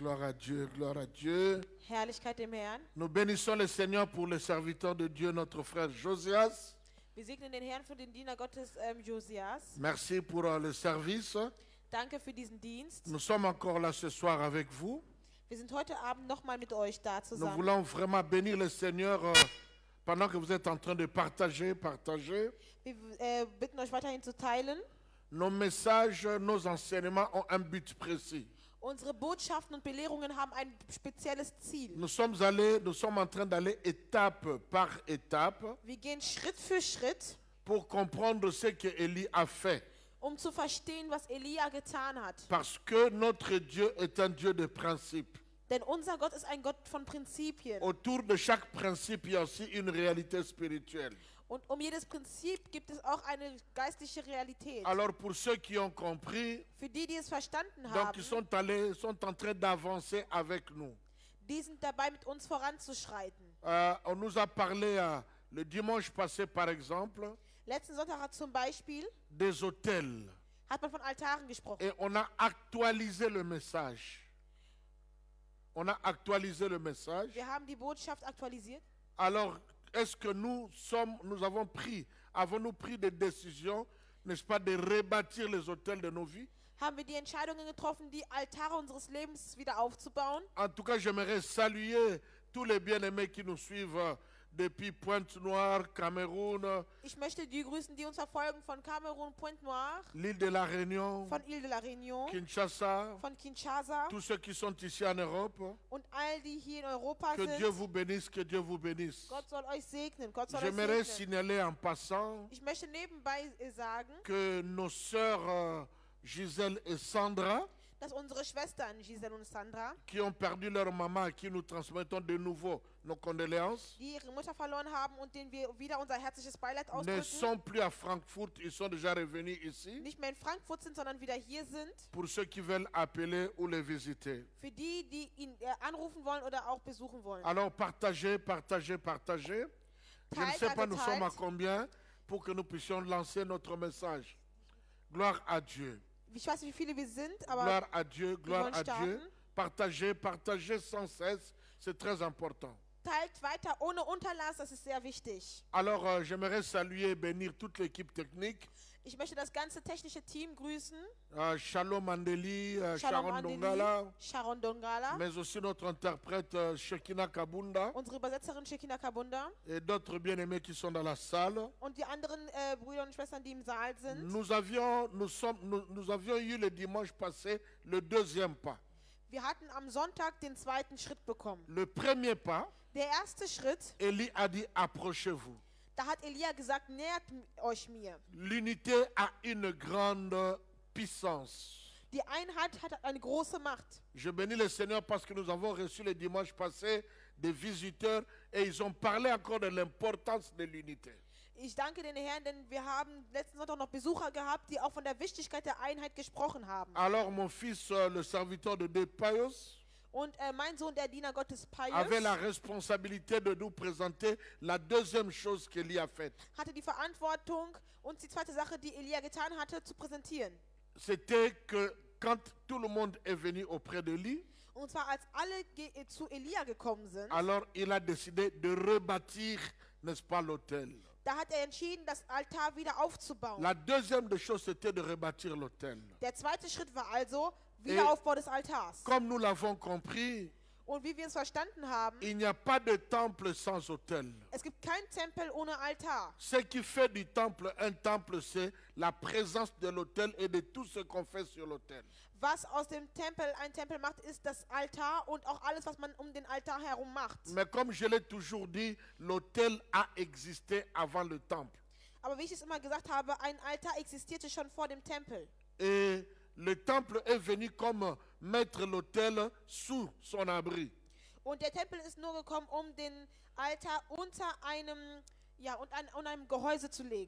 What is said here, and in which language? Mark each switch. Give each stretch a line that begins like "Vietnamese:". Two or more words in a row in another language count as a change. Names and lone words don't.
French: à Dieu, gloire à Dieu.
German: Herrlichkeit dem Herrn.
French: Nous bénissons le Seigneur pour le serviteur de Dieu, notre frère Josias.
German: Wir segnen den Herrn für den Diener Gottes Josias.
French: Merci pour le service.
German: Danke für diesen Dienst.
French: Nous sommes encore là ce soir avec vous.
German: Wir sind heute Abend nochmal mit euch da
French: Nous
German: zusammen.
French: voulons vraiment bénir le Seigneur pendant que vous êtes en train de partager.
German: Wir bitten euch weiterhin zu teilen.
French: Nos messages, nos enseignements ont un but précis.
German: Unsere Botschaften und Belehrungen haben ein spezielles Ziel.
French: Nous sommes en train d'aller étape par étape
German: Wir gehen Schritt für Schritt,
French: pour comprendre ce que Élie a fait.
German: zu verstehen, was Elia getan hat.
French: Parce que notre Dieu est un Dieu de principes.
German: Denn unser Gott ist ein Gott von Prinzipien.
French: Autour de chaque principe, il y a aussi une réalité spirituelle.
German: Und jedes Prinzip gibt es auch eine geistliche Realität.
French: Alors pour ceux qui ont compris,
German: Für die, die es verstanden
French: donc
German: haben,
French: ils sont en train d'avancer avec nous.
German: die sind dabei, mit uns voranzuschreiten.
French: On nous a parlé le dimanche passé, par exemple,
German: Letzten Sonntag hat zum Beispiel
French: des hôtels.
German: hat man von Altaren gesprochen.
French: Et on a actualisé le message. On a actualisé le message.
German: Wir haben die Botschaft aktualisiert.
French: Alors, est-ce que avons-nous pris des décisions, n'est-ce pas, de rebâtir les hôtels de nos vies?
German: Haben wir die Entscheidungen getroffen, die Altare unseres Lebens wieder aufzubauen?
French: En tout cas, j'aimerais saluer tous les bien-aimés qui nous suivent depuis Pointe-Noire, Cameroun,
German: Ich möchte die grüßen, die uns verfolgen von Kamerun, Pointe-Noire,
French: l'île de la Réunion,
German: von
French: Ile de la Réunion, Kinshasa,
German: von Kinshasa
French: tous ceux qui sont ici en Europe.
German: und all die hier in Europa
French: Que
German: sind.
French: Dieu vous bénisse, que Dieu vous bénisse.
German: Gott soll euch segnen, Gott soll euch
French: J'aimerais
German: segnen.
French: signaler en passant
German: Ich möchte nebenbei sagen,
French: que nos sœurs Gisèle et Sandra,
German: dass unsere Schwestern Giselle und Sandra,
French: qui ont perdu leur maman, à qui nous transmettons de nouveau nos condoléances,
German: die ihre Mutter verloren haben und denen wir wieder unser herzliches Beileid
French: ne
German: ausdrücken,
French: sont plus à Francfort, ils sont déjà revenus ici.
German: nicht mehr in Frankfurt sind, sondern wieder hier sind.
French: Pour ceux qui veulent appeler ou les visiter.
German: Für die, die ihn anrufen wollen oder auch besuchen wollen.
French: Alors partagez. Je ne sais pas nous sommes à combien pour que nous puissions lancer notre message. Gloire à Dieu.
German: Ich weiß nicht, wie viele wir sind, aber
French: Gloire à Dieu, gloire
German: wollen
French: à Dieu. Partagez sans cesse, c'est très important.
German: teilt weiter ohne Unterlass, das ist sehr wichtig.
French: Alors j'aimerais saluer et bénir toute l'équipe technique.
German: Ich möchte das ganze technische Team grüßen.
French: Shalom Mandeli, Shalom Sharon Andeli, Dongala, Sharon Dongala, mais aussi notre interprète Shekina Kabunda
German: unsere Übersetzerin Shekina Kabunda
French: et d'autres bien-aimés qui sont dans la salle.
German: und die anderen Brüder und Schwestern, die im Saal sind.
French: Nous avions eu le dimanche passé le deuxième pas.
German: Wir hatten am Sonntag den zweiten Schritt bekommen.
French: Le premier pas,
German: Der erste Schritt,
French: Élie a dit approchez-vous.
German: da hat Elia gesagt, nähert euch mir.
French: L'unité a une grande puissance.
German: Die Einheit hat eine große Macht.
French: Je bénis le Seigneur parce que nous avons reçu le dimanche passé des visiteurs et ils ont parlé encore de l'importance de l'unité.
German: Ich danke den Herrn, denn wir haben letzten Sonntag noch Besucher gehabt, die auch von der Wichtigkeit der Einheit gesprochen haben.
French: Alors mon fils, le serviteur de De Payos,
German: Und mein Sohn, der Diener Gottes
French: avait la
German: Pius,
French: responsabilité de nous présenter la deuxième chose qu'Élie a faite.
German: hatte die Verantwortung, uns die zweite Sache, die Elia getan hatte, zu präsentieren.
French: C'était que quand tout le monde est venu auprès de lui,
German: Und zwar als alle zu Elia gekommen sind,
French: alors il a décidé de rebâtir, n'est-ce pas, l'autel.
German: da hat er entschieden, das Altar wieder aufzubauen.
French: La deuxième des choses, c'était de rebâtir l'autel.
German: Der zweite Schritt war also Wiederaufbau des Altars.
French: Comme nous l'avons compris,
German: Und wie wir es verstanden haben,
French: il n'y a pas de temple sans autel.
German: es gibt keinen Tempel ohne Altar.
French: Ce qui fait du temple un temple, c'est la présence de l'autel et de tout ce qu'on fait sur l'autel.
German: Was aus dem Tempel ein Tempel macht, ist das Altar und auch alles, was man um den Altar herum macht.
French: Mais comme je l'ai toujours dit, l'autel a existé avant le temple.
German: Aber wie ich es immer gesagt habe, ein Altar existierte schon vor dem Tempel.
French: Et le temple est venu comme mettre l'autel sous son abri.
German: Und der Tempel ist nur gekommen, um den Altar unter einem, einem Gehäuse zu legen.